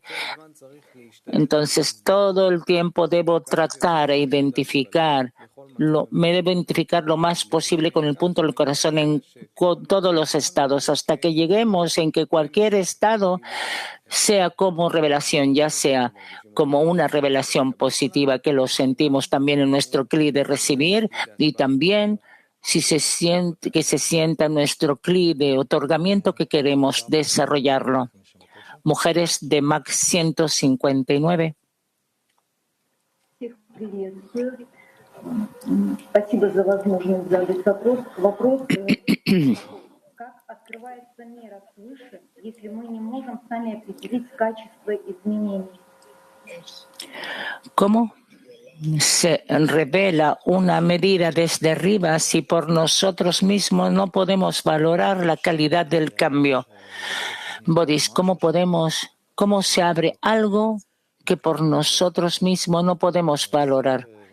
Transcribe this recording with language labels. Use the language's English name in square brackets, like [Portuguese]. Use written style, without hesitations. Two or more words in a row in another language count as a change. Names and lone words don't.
[Spanish] Entonces, todo el tiempo debo tratar e identificar, me debo identificar lo más posible con el punto del corazón en todos los estados, hasta que lleguemos en que cualquier estado sea como revelación, ya sea como una revelación positiva que lo sentimos también en nuestro CLI de recibir y también si se sienta nuestro CLI de otorgamiento que queremos desarrollarlo. Mujeres de Max 159. [Russian] Спасибо за возможность задать вопрос. Вопрос, как открывается мера свыше, если мы не можем сами определить качество изменений? [Spanish] ¿Cómo se revela una medida desde arriba si por nosotros mismos no podemos valorar la calidad del cambio? Boris, ¿cómo se abre algo que por nosotros mismos no podemos valorar?